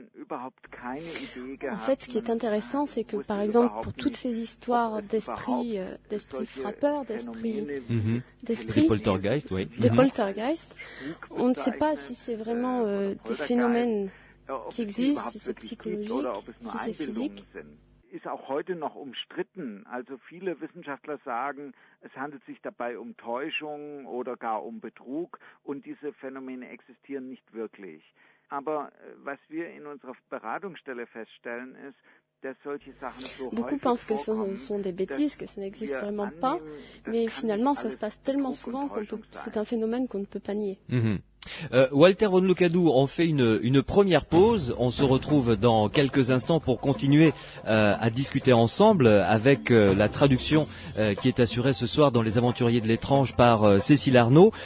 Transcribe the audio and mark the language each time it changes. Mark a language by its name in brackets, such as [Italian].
[French] En fait, ce qui est intéressant, c'est que, par exemple, pour toutes ces histoires d'esprits frappeurs, des poltergeists, oui. Des poltergeists, on ne sait pas si c'est vraiment des phénomènes qui existent, si c'est psychologique, si c'est physique. [German] Ist auch heute noch umstritten. Also viele Wissenschaftler sagen, es handelt sich dabei um Täuschung oder gar um Betrug und diese Phänomene existieren nicht wirklich. Aber was wir in unserer Beratungsstelle feststellen ist, dass solche Sachen so [French] Beaucoup pensent que ce sont des bêtises, que ça n'existe vraiment pas, mais finalement ça se passe tellement souvent c'est un phénomène qu'on ne peut pas nier. Walter von Lukadou, on fait une première pause. On se retrouve dans quelques instants pour continuer à discuter ensemble avec la traduction qui est assurée ce soir dans Les Aventuriers de l'étrange par Cécile Arnaud.